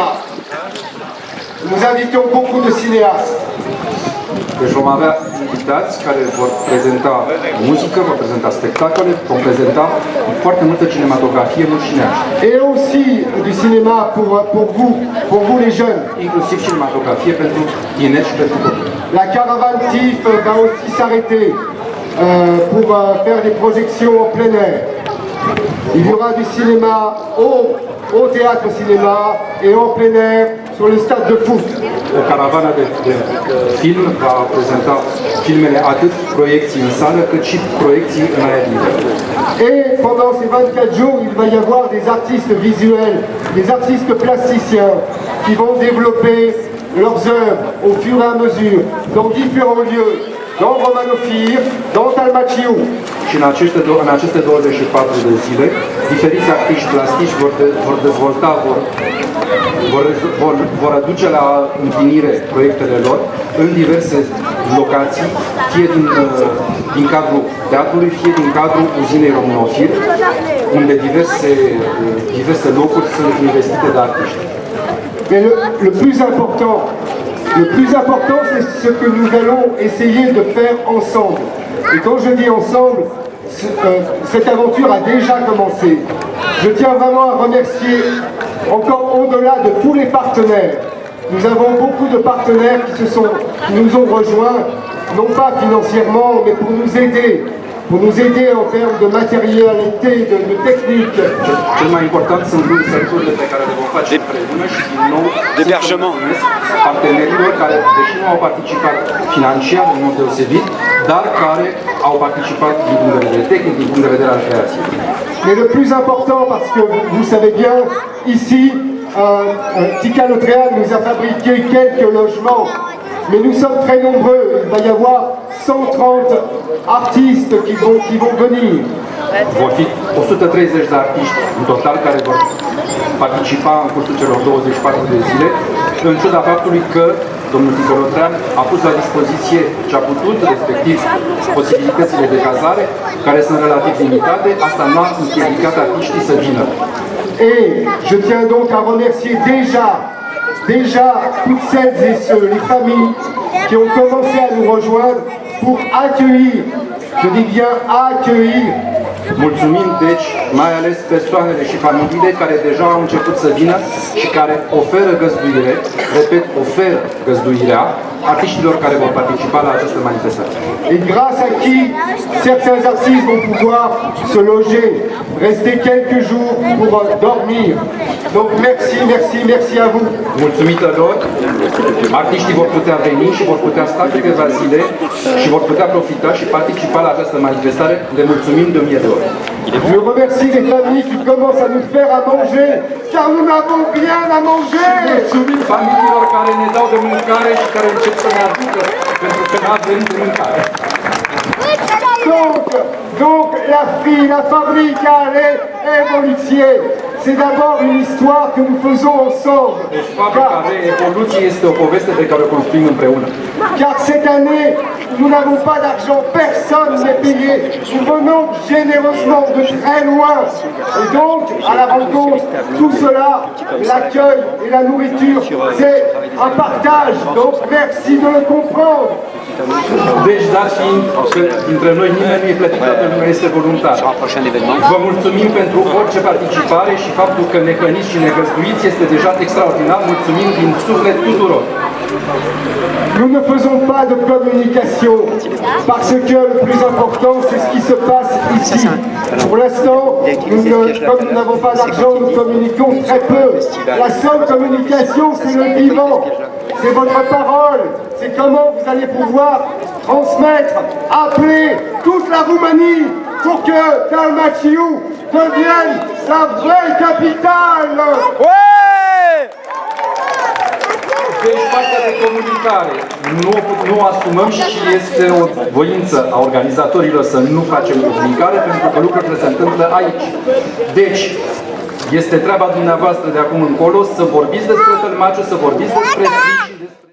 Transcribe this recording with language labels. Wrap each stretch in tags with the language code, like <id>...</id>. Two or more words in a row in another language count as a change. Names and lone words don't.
<fr>Nous invitons beaucoup de cinéastes.</fr> <ro>Deci vom avea invitați care vor prezenta muzică, vor prezenta spectacole, vom prezenta foarte multă cinematografie mulșinească.</ro> <fr>Et aussi du cinéma pour vous les jeunes.</fr> <ro>Inclusiv cinematografie pentru tineri și pentru copii.</ro> <fr>La caravane TIF va aussi s'arrêter pour faire des projections en plein air. Il y aura du cinéma au théâtre cinéma et en plein air sur le stade de foot.</fr> <ro>O caravană de film va prezenta filmele atât proiecții în sală, cât și proiecții în aer liber.</ro> <fr>Et pendant ces 24 jours, il va y avoir des artistes visuels, des artistes plasticiens qui vont développer leurs œuvres au fur et à mesure dans différents lieux, dans Romanofir, dans Talmachiu.</fr> <ro>Și în aceste 24 de zile, diferiți artiști plastici vor dezvolta, vor aduce la împlinire proiectele lor în diverse locații, fie din cadrul teatrului, fie din cadrul uzinei Romanofir, unde diverse locuri sunt investite de artiști.</ro> <fr>Mais le plus important, c'est ce que nous allons essayer de faire ensemble. Et quand je dis ensemble, cette aventure a déjà commencé. je tiens vraiment à remercier encore au-delà de tous les partenaires. Nous avons beaucoup de partenaires qui nous ont rejoints, non pas financièrement, mais pour nous aider en termes de matérialité, de technique.</fr> <ro>Cel mai important sunt lucrurile pe care le vom face împreună și din nou</ro> <fr>d'hébergement.</fr> <ro>Partenerilor care, deși nu au participat financiar în mod deosebit, dar care au participat din punct de vedere tehnic, din punct de vedere al creației.</ro> <fr>Mais le plus important, parce que vous savez bien, ici, Tika Lotréal nous a fabriqué quelques logements, mais nous sommes très nombreux. Il va y avoir 130 artistes qui vont venir.</fr> <ro>Vor fi 130 de artiști în total care vor participa în cursul celor 24 de zile, în ciuda faptului că domnul Tika Lotréal a pus la dispoziție ce a putut, respectiv posibilitățile de cazare, care sunt relativ limitate. Asta nu a împiedicat artiștii să vină.</ro> <fr>Et je tiens donc à remercier déjà toutes celles et ceux, les familles qui ont commencé à nous rejoindre pour accueillir, je dis bien accueillir.</fr> <ro>Mulțumim, deci, mai ales persoanele și familiile care deja au început să vină și care oferă găzduire, repet, oferă găzduirea artiștilor care vor participa la această manifestație.</ro> <fr>Et grâce à qui certains artistes vont pouvoir se loger, rester quelques jours pour dormir. Donc merci, merci, merci à vous.</fr> <ro>Mulțumită lor, artiștii vor putea veni și vor putea sta câteva zile și vor putea profita și participa la această manifestare. Le mulțumim de 1000 de ori.</ro> <fr>Je remercie les familles qui commencent à nous faire à manger, car nous n'avons rien à manger.</fr> <ro>Mulțumim familiilor care ne dau de mâncare și care încep să ne aducă, pentru că nu avem de mâncare.</ro> <fr>Donc la fabrique à lait évoluée, c'est d'abord une histoire que nous faisons ensemble.</fr> <ro>Deci fabrica de evoluție este o poveste pe care o construim împreună.</ro> <fr>Car cette année, nous n'avons pas d'argent, personne n'est payé. Nous venons généreusement de très loin. Et donc, à la rencontre, tout cela, l'accueil et la nourriture, c'est un partage. Donc, merci de le comprendre.</fr> <ro>Deci, dat fiind că dintre noi nimeni nu e plătit, toată lumea este voluntar. Vă mulțumim pentru orice participare și faptul că ne hrăniți și ne găzduiți este deja extraordinar. Mulțumim din suflet tuturor.</ro> <fr>Nous ne faisons pas de communication parce que le plus important c'est ce qui se passe ici. Pour l'instant, comme nous n'avons pas d'argent, nous communiquons très peu. La seule communication c'est le vivant, c'est votre parole, c'est comment vous allez pouvoir transmettre, appeler toute la Roumanie pour que Dalmațiu devienne la vraie capitale.</fr> <ro>Deci partea de comunicare nu asumăm și este o voință a organizatorilor să nu facem comunicare pentru că lucrurile se întâmplă aici. Deci, este treaba dumneavoastră de acum încolo să vorbiți despre Tălmaciu, să vorbiți despre și despre...</ro>